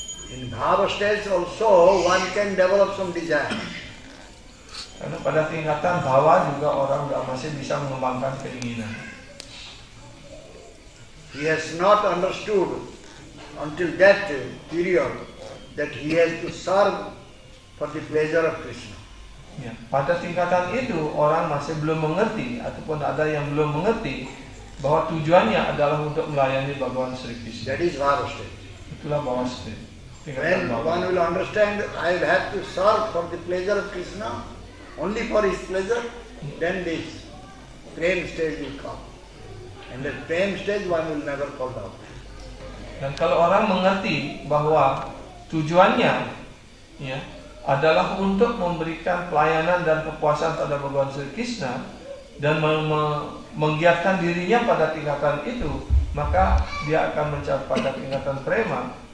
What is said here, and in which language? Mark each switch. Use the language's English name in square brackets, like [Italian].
[English] In bhava stage also one can develop some desire. [Indonesian] Karena pada tingkatan bawah juga orang masih bisa mengembangkan keinginan. [English] He has not understood until that period that he has to serve for the pleasure of Krishna. [Indonesian] Ya, pada tingkatan itu orang masih belum mengerti ataupun ada yang belum mengerti bahwa tujuannya adalah untuk melayani Bhagawan Sri Krishna. [English] That is bhava stage. [Indonesian] Itulah bawah stage. [English] When one will understand that I have to serve for the pleasure of Krishna, only for his pleasure, then this prem stage will come. And the prem stage one will never fall down. [Indonesian] Dan kalau orang mengerti bahwa tujuannya ya adalah untuk memberikan pelayanan dan kepuasan pada Bhagawan Sri Krishna dan menggiatkan dirinya pada tingkatan itu, maka dia akan mencapai pada tingkatan prema.